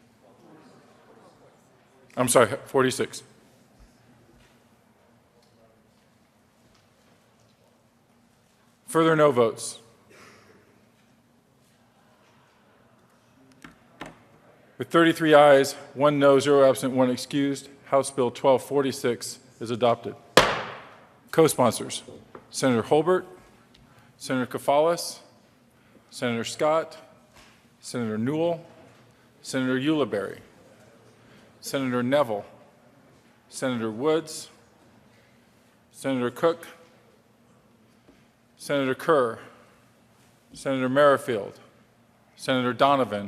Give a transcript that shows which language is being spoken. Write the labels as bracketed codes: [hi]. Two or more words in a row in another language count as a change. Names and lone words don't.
[en] I'm sorry, 46. Further no votes. With 33 ayes, 1 no, 0 absent, 1 excused, House Bill 1246 is adopted. Co-sponsors, Senator Holbert, Senator Kafalis, Senator Scott, Senator Newell, Senator Ulibarri, Senator Neville, Senator Woods, Senator Cook, Senator Kerr, Senator Merrifield, Senator Donovan,